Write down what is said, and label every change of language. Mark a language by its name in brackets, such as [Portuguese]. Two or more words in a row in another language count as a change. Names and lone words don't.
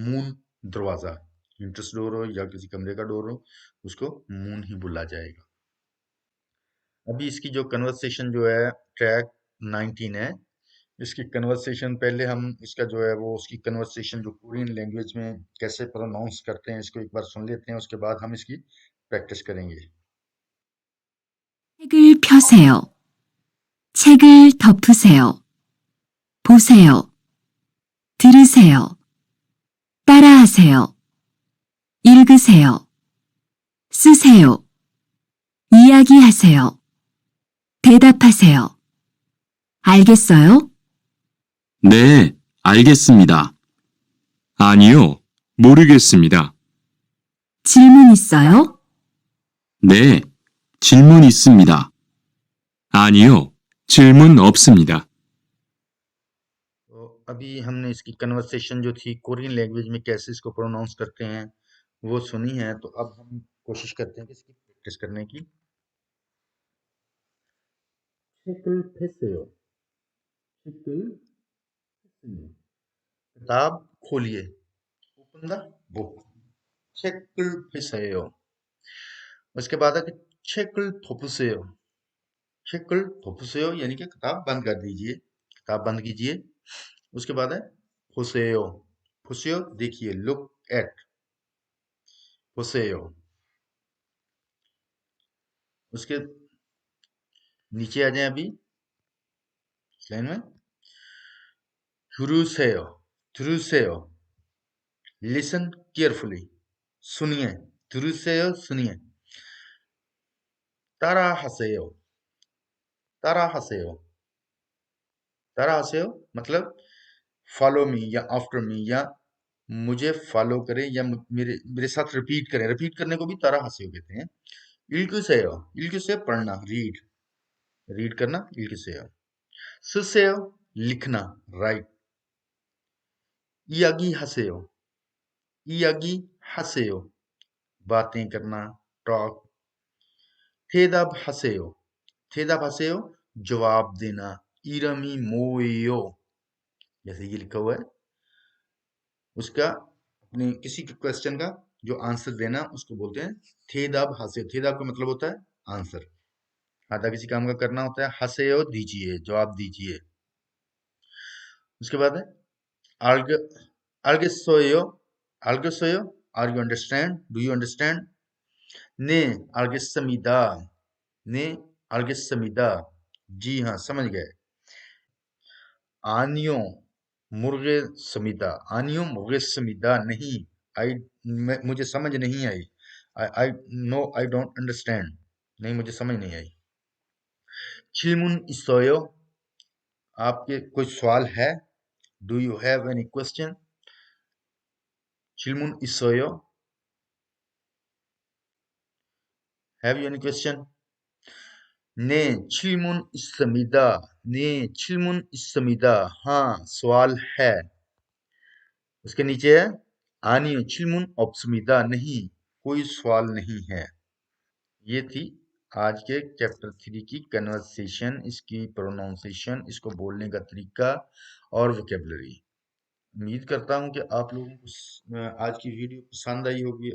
[Hindi] मून दरवाजा, [English] entrance door [Hindi] हो या किसी कमरे का डोर हो उसको मून ही बोला जाएगा। अभी इसकी जो कन्वर्सेशन जो है ट्रैक 19 है। इसकी कन्वर्सेशन पहले हम इसका जो है वो उसकी कन्वर्सेशन जो [English] Korean language [Hindi] में कैसे प्रोनाउंस करते हैं इसको एक बार सुन लेते हैं, उसके बाद हम इसकी प्रैक्टिस करेंगे। [Korean] 책을 펴세요. 책을 덮으세요. 보세요. 들으세요. 따라하세요. 읽으세요. 쓰세요. 이야기하세요. 대답하세요. 알겠어요? 네, 알겠습니다. 아니요, 모르겠습니다. 질문 있어요? 네, 질문 있습니다. 아니요, 질문 없습니다. [Hindi] तो अभी हमने इसकी कन्वर्सेशन जो थी [English] Korean language [Hindi] में कैसे इसको प्रोनाउंस करते हैं वो सुनी है। तो अब हम कोशिश करते हैं कि इसकी प्रैक्टिस करने की। [Korean] 책을 펴세요. 책을 펴세요. [Hindi] किताब खोलिए। [English] open the book. [Korean] 책을 펴세요। [Hindi] उसके बाद है कि [Korean] 책을 덮으세요। 책을 덮으세요 [Hindi] यानी कि किताब बंद कर दीजिए, किताब बंद कीजिए। उसके बाद है [Korean] 보세요, 보세요 [Hindi] देखिए, [English] look at, [Hindi] 보세요। उसके नीचे आ जाए अभी लाइन में, [Korean] 들으세요, 들으세요, [English] listen carefully, सुनिए, [Hindi] 들으세요 सुनिए, [Korean] 따라하세요, 따라하세요, 따라하세요 [Hindi] मतलब [English] follow me [Hindi] या [English] after me, [Hindi] या मुझे फॉलो करें या मेरे मेरे साथ रिपीट करें, रिपीट करने को भी 따라하세요 कहते हैं। [Korean] 읽으세요, 읽으세요 [Hindi] पढ़ना, [English] read, read [Hindi] करना, [Korean] 읽으세요। [Hindi] 쓰세요 लिखना, राइट। [Korean] 이야기하세요, 이야기하세요 [Hindi] बातें करना, टॉक। [Korean] 대답하세요, 대답하세요 [Hindi] जवाब देना। [Korean] 이름이 뭐예요 [Hindi] जैसे ये लिखा हुआ है, उसका अपने किसी के क्वेश्चन का जो आंसर देना उसको बोलते हैं 대답하세요। 대답 का मतलब होता है आंसर, आधा किसी काम का करना होता है, 하세요 दीजिए, जवाब दीजिए। उसके बाद है [Korean] 알겠 알겠어요, 알겠어요 [English] are you understand, do you understand. [Korean] 네 알겠습니다, 네 알겠습니다 [Hindi] जी हाँ समझ गए। [Korean] 아니요 모르겠습니다, 아니요 모르겠습니다 [Hindi] नहीं, आई मुझे समझ नहीं आई, [English] I no I don't understand, [Hindi] नहीं मुझे समझ नहीं आई। [Korean] 질문 있어요, [Hindi] आपके कोई सवाल है, [English] do you have any question. [Korean] 질문 있어요, [English] have you any question. [Korean] 네 질문 있습니다, 네 질문 있습니다 [Hindi] हाँ सवाल है। उसके नीचे है [Korean] 아니요 질문 없습니다 [Hindi] नहीं, कोई सवाल नहीं है। ये थी आज के चैप्टर 3 की कन्वर्सेशन, इसकी प्रोनाउंसिएशन, इसको बोलने का तरीका और वोकेबलरी। उम्मीद करता हूँ कि आप लोगों को आज की वीडियो पसंद आई होगी।